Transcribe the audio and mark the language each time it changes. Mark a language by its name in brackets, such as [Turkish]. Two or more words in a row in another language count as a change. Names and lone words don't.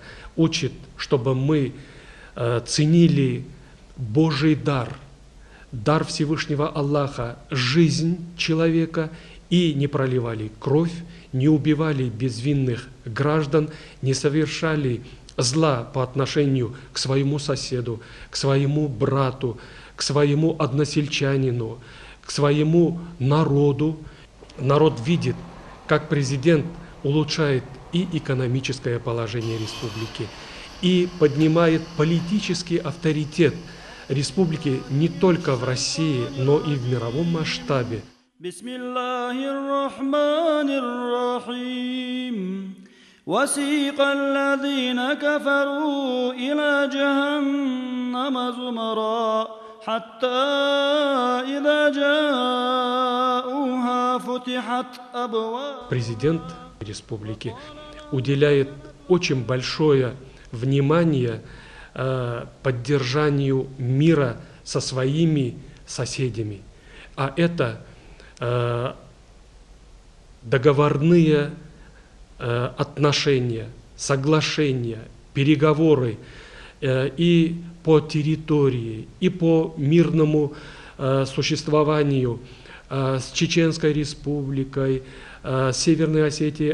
[Russian] учит, чтобы мы ценили Божий дар, дар Всевышнего Аллаха, жизнь человека, и не проливали кровь, не убивали безвинных граждан, не совершали зла по отношению к своему соседу, к своему брату, к своему односельчанину, к своему народу. Народ видит, как президент улучшает и экономическое положение республики, и поднимает политический авторитет республики не только в России, но и в мировом масштабе. [Arabic] وسيق الذين كفروا إلى جهنم زمرا حتى إذا جاءوها فتحت أبواب. [Russian] Президент республики уделяет очень большое внимание поддержанию мира со своими соседями. А это договорные отношения, соглашения, переговоры и по территории, и по мирному существованию с Чеченской республикой, с Северной Осетией.